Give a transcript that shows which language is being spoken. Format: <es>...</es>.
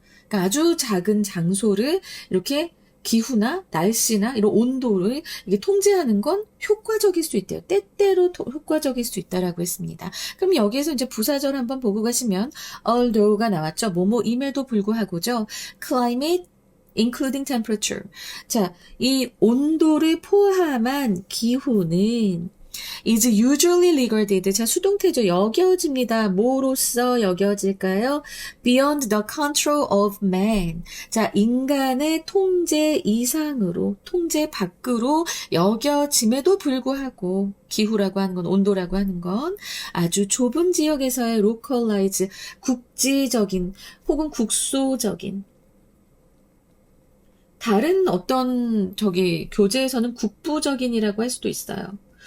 <ko>그러니까 아주 작은 장소를 이렇게 기후나 날씨나 이런 온도를 이게 통제하는 건 효과적일 수 있대요. 때때로 효과적일 수 있다라고 했습니다. 그럼 여기에서 이제 부사절 한번 보고 가시면 although가 나왔죠. 뭐뭐임에도 불구하고죠.</ko> <en>climate including temperature.</en> <ko>자, 이 온도를 포함한 기후는</ko> <en>is usually regarded.</en> <ko>자, 수동태죠. 여겨집니다. 뭐로써 여겨질까요?</ko> <en>Beyond the control of man.</en> <ko>자, 인간의 통제 이상으로, 통제 밖으로 여겨짐에도 불구하고 기후라고 하는 건, 온도라고 하는 건 아주 좁은 지역에서의 localize, 국지적인 혹은 국소적인 다른 어떤 교재에서는 국부적인이라고 할 수도 있어요.</ko>